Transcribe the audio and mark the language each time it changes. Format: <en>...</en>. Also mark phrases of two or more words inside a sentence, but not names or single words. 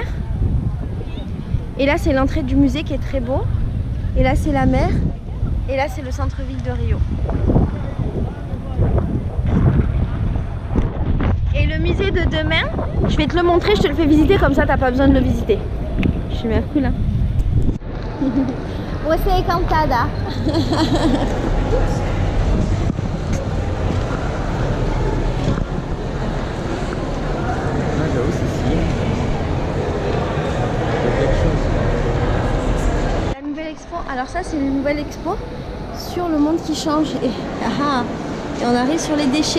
<fr>Et là c'est l'entrée du musée qui est très beau. Et là c'est la mer. Et là c'est le centre-ville de Rio. Et le musée de demain, je vais te le montrer, je te le fais visiter comme ça t'as pas besoin de le visiter. Je suis bien cool hein.</fr> <pt>Você é encantada.</pt> <fr>La nouvelle expo, alors ça c'est une nouvelle expo sur le monde qui change et on arrive sur les déchets.</fr>